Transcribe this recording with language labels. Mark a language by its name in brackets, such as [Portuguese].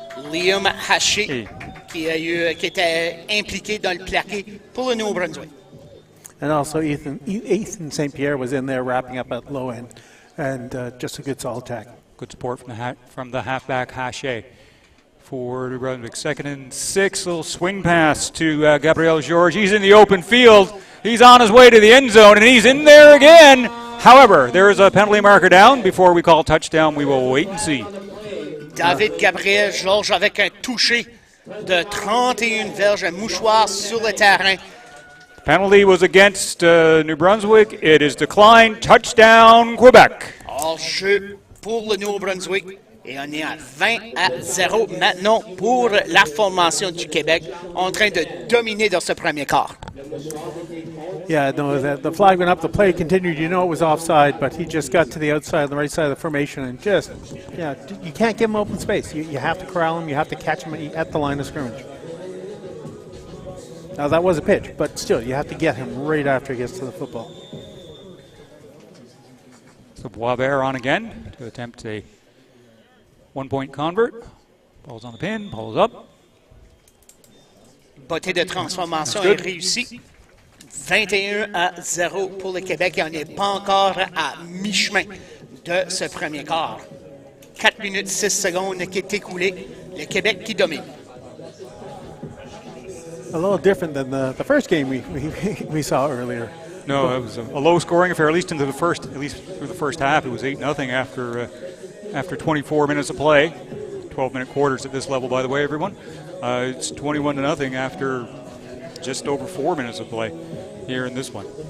[French] Liam Haché, qui était impliqué dans le plaqué pour le Nouveau-Brunswick. [English] And also Ethan St. Pierre was in there wrapping up at low end, and just a good solid tackle. Good support from the halfback Haché for New Brunswick. 2nd and 6, little swing pass to Gabriel Georges. He's in the open field. He's on his way to the end zone, and he's in there again. However, there is a penalty marker down. Before we call touchdown, we will wait and see. [French] David Gabriel Georges avec un touché de 31 verges, un mouchoir sur le terrain. [English] Penalty was against New Brunswick. It is declined. Touchdown, Quebec. [French] Hors-jeu pour le Nouveau-Brunswick. Et on est à 20-0 maintenant pour la formation du Québec, en train de dominer dans ce premier quart. [English] Yeah, no, the flag went up, the play continued. You know it was offside, but he just got to the outside, the right side of the formation, and just, yeah, you can't give him open space. You have to corral him, you have to catch him at the line of scrimmage. Now, that was a pitch, but still, you have to get him right after he gets to the football. So Boisvert on again to attempt a one-point convert. Ball's on the pin, ball's up. [French] Botté de transformation est réussi. 21-0 pour le Québec et on n'est pas encore à mi-chemin de ce premier quart. 4 minutes 6 secondes qui est écoulé. Le Québec qui domine. [English] A little different than the first game we saw earlier. No, it was a low-scoring affair, at least through the first half. It was 8-0 after 24 minutes of play. 12-minute quarters at this level, by the way, everyone. It's 21-0 after just over 4 minutes of play here in this one.